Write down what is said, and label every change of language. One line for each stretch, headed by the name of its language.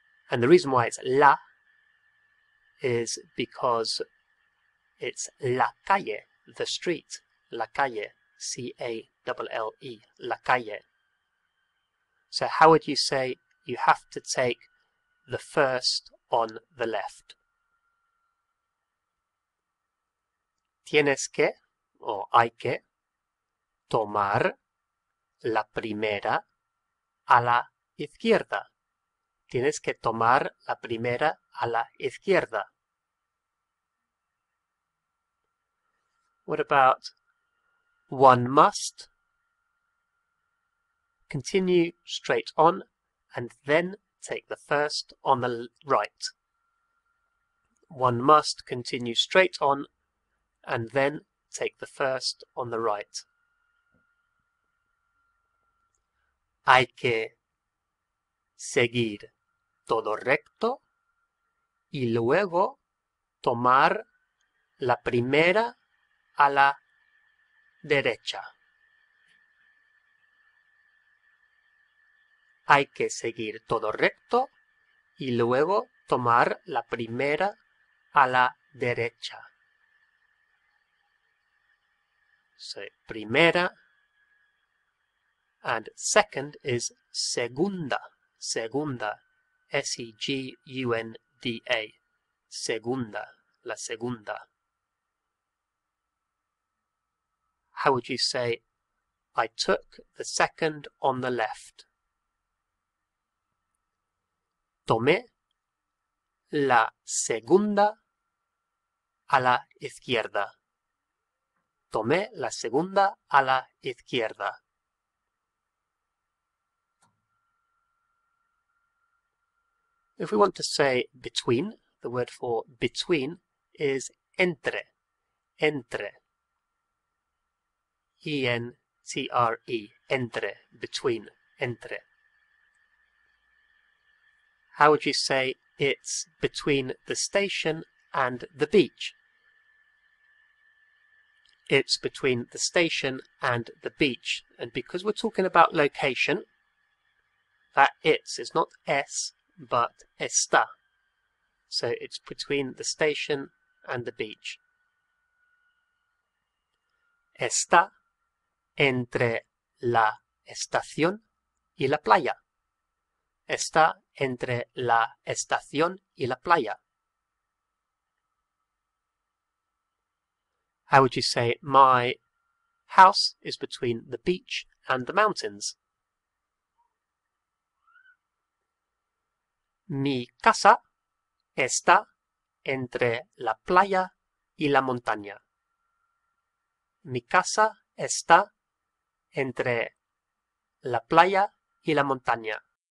English: And the reason why it's la is because it's la calle, the street, la calle, C-A-L-L-E, la calle. So how would you say you have to take the first on the left?
Spanish: Tienes que, or hay que, tomar la primera a la izquierda. Tienes que tomar la primera a la izquierda.
English: What about one must? continue straight on and then take the first on the right. One must continue straight on and then take the first on the right.
Spanish: Hay que seguir todo recto y luego tomar la primera a la derecha. Hay que seguir todo recto y luego tomar la primera a la derecha.
English: So, primera and second is segunda. Segunda.
Spanish: S-E-G-U-N-D-A. Segunda. La segunda.
English: How would you say, I took the second on the left?
Spanish: Tomé la segunda a la izquierda. Tomé la segunda a la izquierda.
English: If we want to say between, the word for between is entre.
Spanish: Entre. E-N-T-R-E. Entre. Between. Entre.
English: How would you say it's between the station and the beach? It's between the station and the beach. And because we're talking about location, that it's is not es, but está. So it's between the station and the beach.
Spanish: Está entre la estación y la playa. Está entre la estación y la playa.
English: How would you say, my house is between the beach and the mountains?
Spanish: Mi casa está entre la playa y la montaña. Mi casa está entre la playa y la montaña.